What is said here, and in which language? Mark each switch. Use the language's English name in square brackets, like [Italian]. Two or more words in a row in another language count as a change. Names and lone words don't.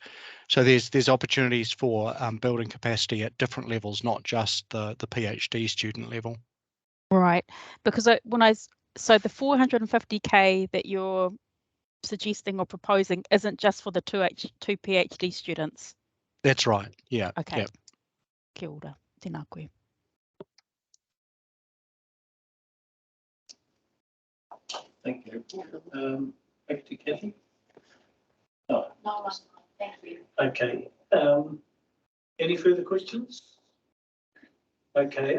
[English] So there's opportunities for building capacity at different levels, not just the PhD student level. Right, because so the 450k that you're suggesting or proposing isn't just for the two PhD students. That's right. Yeah. Okay. Yep. [Māori] Kia ora. Tēnā koe. [English] Thank you. Back to Kathy. No. No, thank you. Okay. Any further questions? Okay.